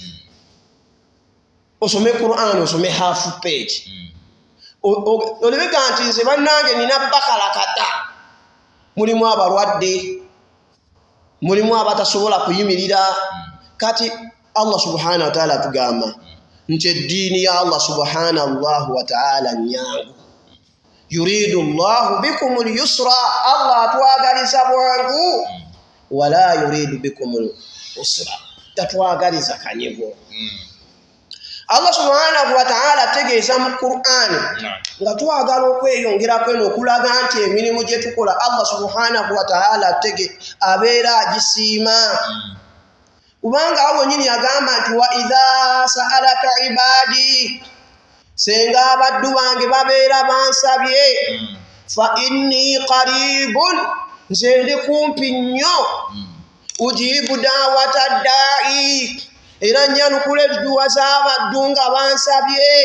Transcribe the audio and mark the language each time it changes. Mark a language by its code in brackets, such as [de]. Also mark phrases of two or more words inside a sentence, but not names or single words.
[lg] osome Qur'an osome [en] half page [lg] olebeka nti nze bannange nina Bakara kata mulimu abalwadde mulimu abatasobola kuyimirira kati [ar] الله سبحانه وتعالى [lg] tugamba nti eddiini ya [ar] الله سبحانه وتعالى [lg] nyangu [ar] يريد الله بكم اليسر [lg] Allah atwagaliza bwangu [ar] ولا يريد بكم العسر [lg] tatwagaliza kanyigo [ar] الله سبحانه وتعالى [lg] tegeeza mu Qur'ani nga twagala okweyongerako eno okulaga nti emirimu gye tukola [ar] الله سبحانه وتعالى [lg] abeera agisiima kubanga awo nyini yagamba nti [ar] وإذا سألك عبادي [lg] senga abaddu bange babeera bansabye [ar] فإني قريب [lg] nze ndi kumpi nnyo [ar] أجيب دعوة الداع [lg] era nyanukula edduwa z'abaddu nga bansabye